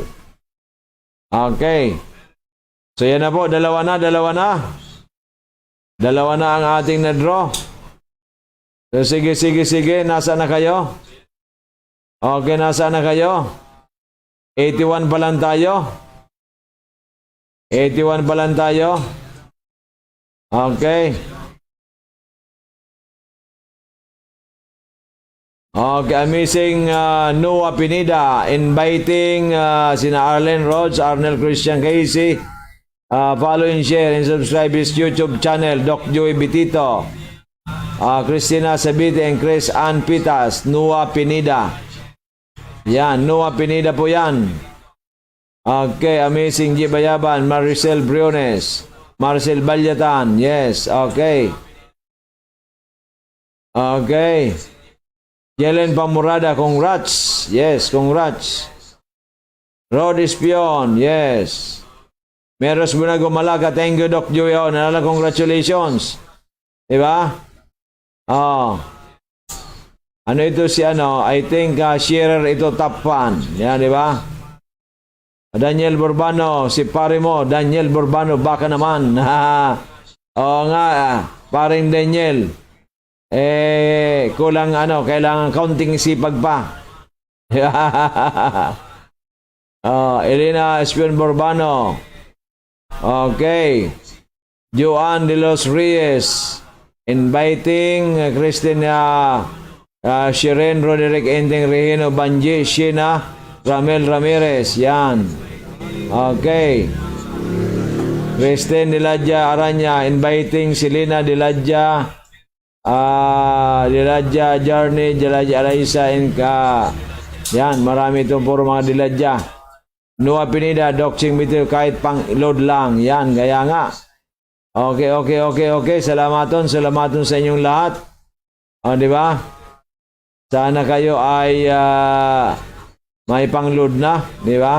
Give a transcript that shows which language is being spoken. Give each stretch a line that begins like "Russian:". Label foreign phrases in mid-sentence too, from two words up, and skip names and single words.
Filipino: Okay. So yan na po, dalawa na. Dalawa na ang ating na-draw. So, sige. Nasaan na kayo? Okay, nasaan na kayo? 81 pa lang tayo. Okay.
English: Okay, Amazing Noah Pineda inviting sina Arlen Rhodes, Arnel Christian Casey. Follow and share and subscribe his YouTube channel, Doc Joey Bitito. Christina Sabite and Chris Ann Pitas, Noah Pineda.
Filipino: Yan, Noah Pineda po yan.
English: Okay, Amazing Gibayaban, Maricel Briones, Marcel Balyatan, yes, okay. Jelen Pamurada, congrats, yes, congrats. Rod Espion, yes. Meros Bunago Malaga, thank you, Doc Joey. Nalala, congratulations.
Filipino: Diba? Ano ito si
English: I think sharer
Filipino: ito,
English: top fan.
Filipino: Yan, di ba? Daniel Borbano, si pare mo, Daniel Borbano, baka naman. Oo nga, paring Daniel. Kulang kailangan kaunting sipag pa. Elena Espion Borbano.
English: Okay. Joan de los Reyes. Inviting Cristina Shiren Roderick Ending Regino Banji Shina Ramel Ramirez. Yan. Okay. Kristen Diladja Aranya inviting Selena Diladja Journey Diladja Alaisa Inka.
Filipino: Yan, marami itong puro mga Diladja. Noah Pineda Doxing Bitil kahit pang load lang. Yan, gaya nga. Okay. Salamaton sa inyong lahat. O, di ba? Sana kayo ay May pang-load na, di ba?